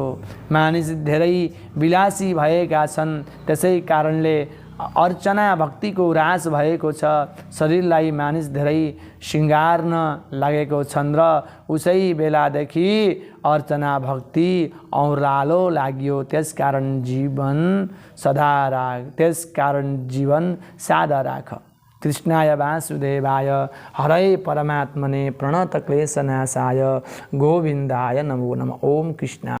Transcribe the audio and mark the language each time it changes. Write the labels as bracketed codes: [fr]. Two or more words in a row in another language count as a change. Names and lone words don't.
[ne] मानिस धेरै विलासी भएका छन्, त्यसै कारणले अर्चना भक्तिको ह्रास भएको छ। शरीरलाई मानिस धेरै सिँगार्न लागेको छन् र उसै बेलादेखि अर्चना भक्ति औँरालो लाग्यो। त्यसकारण जीवन सादा राख। [sa] कृष्णाय वासुदेवाय हरे परमात्मने प्रणतक्लेशनाशाय गोविन्दाय नमो नमः। ओम कृष्ण।